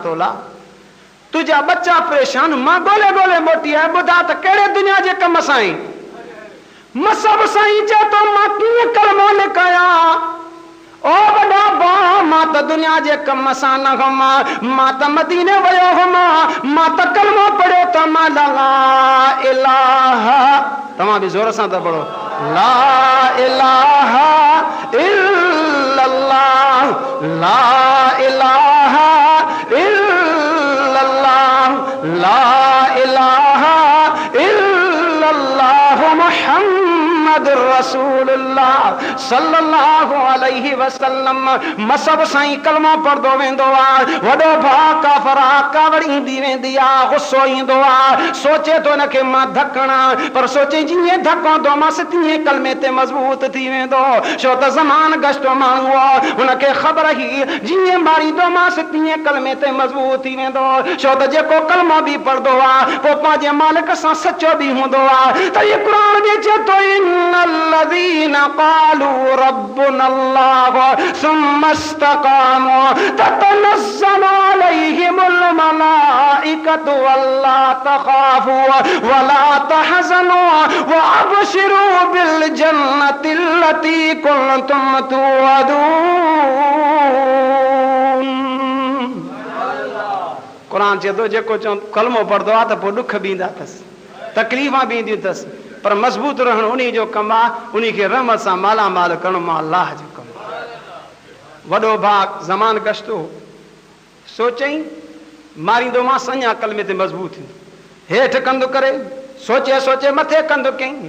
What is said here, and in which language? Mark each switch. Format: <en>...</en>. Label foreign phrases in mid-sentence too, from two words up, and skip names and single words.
<sd>तोला तुझा बच्चा परेशान मां ॻोल्हे ॻोल्हे मोटी आहियां ॿुधा त कहिड़े दुनिया जे कम सां आई मसब साईं चए तो मां कीअं कलमो लिखायां ओ वॾा भाउ मां त दुनिया जे कम सां न हुमा मां त मदीने वियो हुमा मां त कलमो पढ़ियो त मां</sd> <ar>لا إله</ar> <sd>तव्हां बि ज़ोर सां था पढ़ो</sd> <ar>لا إله إلا الله لا إله إلا الله لا إله إلا الله محمد رسول الله صلى الله عليه وسلم</ar> <sd>मसब साईं कलमो पढ़दो वेंदो आहे वॾो भाउ काफ़र कावड़ ईंदी वेंदी आहे गुस्सो ईंदो आहे सोचे थो हिनखे मां धकणा पर सोचे जीअं धकंदो मांसि तीअं कलमे ते मज़बूत थी वेंदो छो त ज़मान गश्तो माण्हू आहे हुनखे ख़बर ई जीअं मारींदो मांसि तीअं कलमे ते मज़बूत थी वेंदो छो त जेको कलमो बि पढ़दो आहे पोइ पंहिंजे मालिक सां सचो बि हूंदो आहे त इहो क़ुर में चए थो</sd> <ar>الذين قالوا ربنا الله ثم استقاموا تتنزل عليهم الملائكة ولا تخافوا ولا تحزنوا وأبشروا بالجنة التي كنتم توعدون.</ar> <sd>कुरान चए थो जेको कलमो पढ़ंदो आहे त पोइ ॾुख बि ईंदा अथसि, तकलीफ़ा बि ईंदियूं अथसि, पर मज़बूत रहणु उन जो कमु आहे, उन खे रहमत सां मालामाल करणु मां अलाह जो कमु आहे. वॾो भाउ ज़मान गश्तो सोचई मारींदो मां अञा कलमे ते मज़बूत थींदो, हेठि कंदो करे सोचे सोचे मथे कंदो कई.</sd>